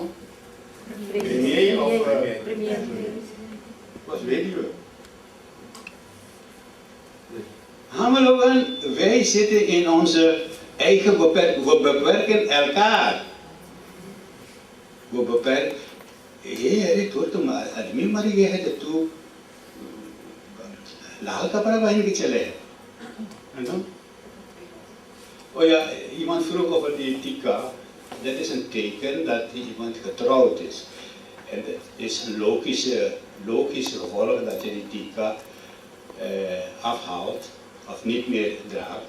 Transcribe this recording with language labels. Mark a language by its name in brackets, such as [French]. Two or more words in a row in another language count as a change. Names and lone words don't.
[Dutch] Premier of... was weduwe. Wij zitten in onze eigen beperking. We beperken elkaar. We beperken. [Caribbean Hindustani] Hey, तुम आदमी मर गया है तो तू लाल कपड़ा पहन के चले है ना? [Dutch] Oh ja, iemand vroeg over die tika. Dat is een teken dat iemand getrouwd is. En het is een logisch gevolg dat je die tika afhaalt of niet meer draagt.